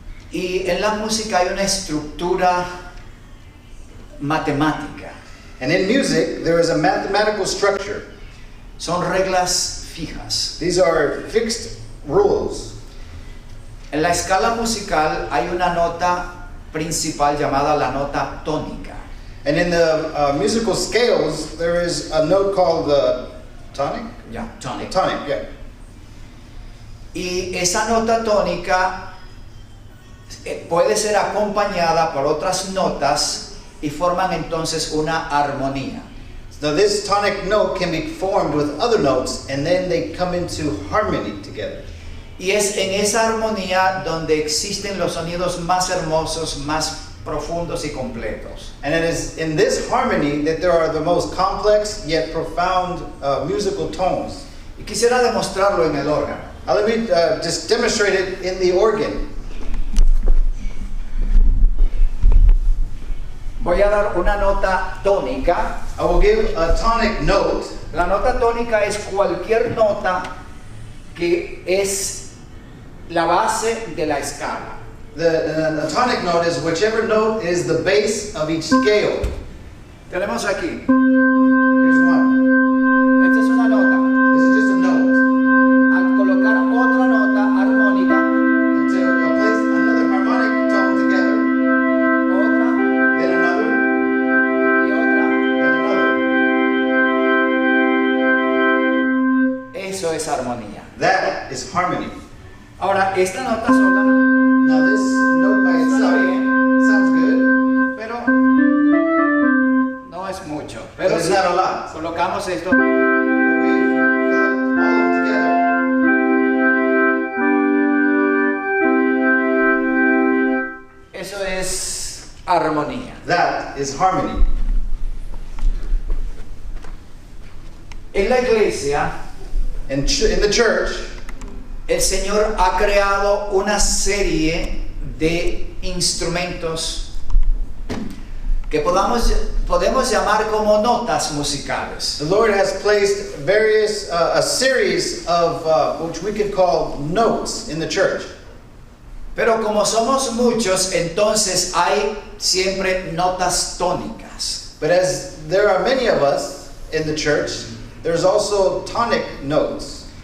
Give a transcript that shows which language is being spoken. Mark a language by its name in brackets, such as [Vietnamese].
[Spanish] Y en la música hay una estructura matemática. [English] And in music, there is a mathematical structure. [Spanish] Son reglas fijas. [English] These are fixed rules. [Spanish] En la escala musical hay una nota principal llamada la nota tónica. [English] And in the musical scales, there is a note called the tonic? Ya, tonic. Tonic, yeah. [Spanish] Y esa nota tónica puede ser acompañada por otras notas y forman entonces una armonía. [English] Now this tonic note can be formed with other notes and then they come into harmony together. [Spanish] Y es en esa armonía donde existen los sonidos más hermosos, más profundos y completos. [English] And it is in this harmony that there are the most complex yet profound musical tones. [Spanish] Y quisiera demostrarlo en el órgano. [English] Now let me just demonstrate it in the organ. [Spanish] Voy a dar una nota tónica. [English] I will give a tonic note. [Spanish] La nota tónica es cualquier nota que es la base de la escala. [English] The tonic note is whichever note is the base of each scale. [Spanish] Tenemos aquí. [English] Here's one. [Spanish] Esta es una nota. [English] This is just a note. [Spanish] Al colocar otra nota armónica, [English] And to place another harmonic tone together, [Spanish] otra [English] then another, [Spanish] y otra, [English] then another. [Spanish] eso es armonía. [English] That is harmony. [Spanish] Ahora, esta nota sola, [English] Now this note by itself sounds good, [Spanish] pero no es mucho. [English] but [Spanish] Pero [English] it's [Spanish] si [English] not a lot. [Spanish] colocamos esto, [English] We collect all of them together. [Spanish] eso es armonía. [English] That is harmony. [Spanish] En la iglesia, [English] In the church, [Spanish] el Señor ha creado una serie de instrumentos que podemos llamar como notas musicales. [English] the Lord has placed various, a series of which we could call notes in the church. [Spanish] Pero como somos muchos, entonces hay siempre notas tónicas. [English] But as there are many of us in the church, there's also tonic notes.